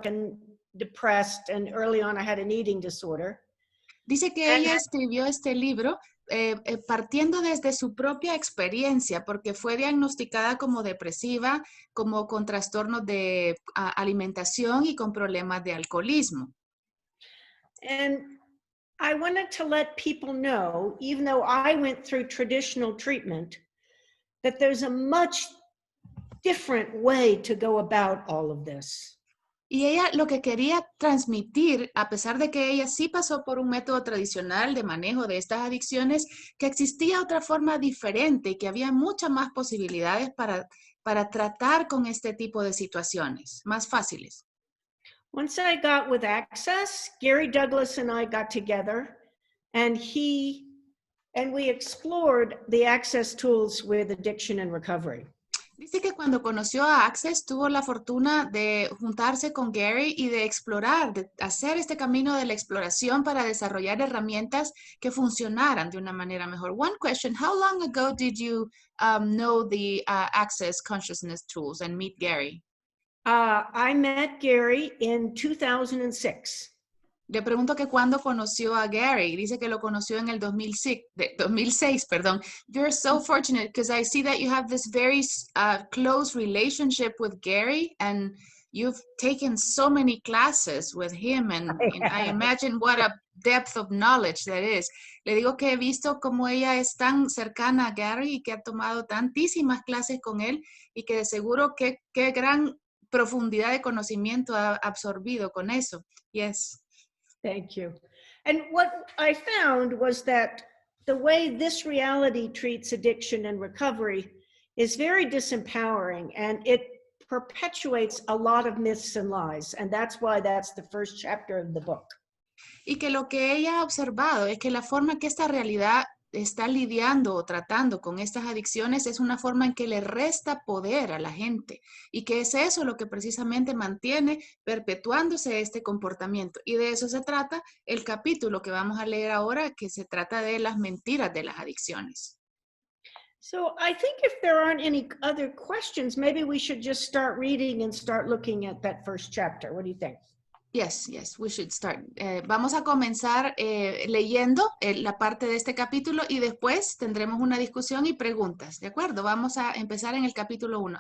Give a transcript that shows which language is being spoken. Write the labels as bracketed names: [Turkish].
[English] and depressed, and early on I had an eating disorder. [Spanish] Dice que ella escribió este libro partiendo desde su propia experiencia, porque fue diagnosticada como depresiva, como con trastornos de alimentación y con problemas de alcoholismo. [English] And I wanted to let people know, even though I went through traditional treatment, that there's a much different way to go about all of this. [Spanish] Y ella lo que quería transmitir, a pesar de que ella sí pasó por un método tradicional de manejo de estas adicciones, que existía otra forma diferente y que había muchas más posibilidades para tratar con este tipo de situaciones, más fáciles. [English] Once I got with Access, Gary Douglas and I got together, and we explored the Access tools with addiction and recovery. [Spanish] Dice que cuando conoció a Access tuvo la fortuna de juntarse con Gary y de explorar, de hacer este camino de la exploración para desarrollar herramientas que funcionaran de una manera mejor. [English] One question, how long ago did you know the Access consciousness tools and meet Gary? I met Gary in 2006. [Spanish] Le pregunto que cuándo conoció a Gary. Dice que lo conoció en el 2006, perdón. [English] You're so fortunate because I see that you have this very close relationship with Gary and you've taken so many classes with him and I imagine what a depth of knowledge that is. [Spanish] Le digo que he visto cómo ella es tan cercana a Gary y que ha tomado tantísimas clases con él y que de seguro qué gran profundidad de conocimiento ha absorbido con eso. [English] Yes. Thank you. And what I found was that the way this reality treats addiction and recovery is very disempowering, and it perpetuates a lot of myths and lies. And that's why that's the first chapter of the book. [Spanish] Y que lo que ella ha observado es que la forma que esta realidad está lidiando o tratando con estas adicciones es una forma en que le resta poder a la gente y que es eso lo que precisamente mantiene perpetuándose este comportamiento. Y de eso se trata el capítulo que vamos a leer ahora, que se trata de las mentiras de las adicciones. [English] So I think if there aren't any other questions, maybe we should just start reading and start looking at that first chapter. What do you think? Yes, we should start. [Spanish] Vamos a comenzar leyendo la parte de este capítulo y después tendremos una discusión y preguntas, ¿de acuerdo? Vamos a empezar en el capítulo 1.